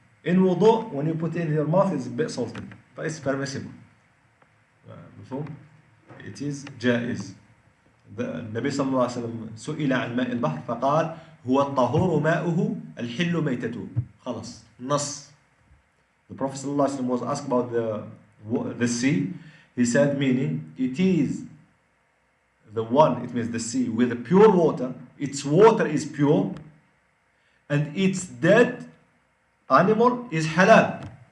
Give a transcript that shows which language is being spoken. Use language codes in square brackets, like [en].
[en] In wudu, when you put it in your mouth, it's a bit salty, but it's permissible. [ar] مفهوم؟ [en] It is جائز. [ar] النبي صلى الله عليه وسلم سئل عن ماء البحر فقال هو الطهور ماؤه الحل ميتته. خلاص نص. [en] The Prophet صلى الله عليه وسلم was asked about the sea. He said, meaning it is the one, it means the sea, with the pure water. Its water is pure, and its dead animal is halal.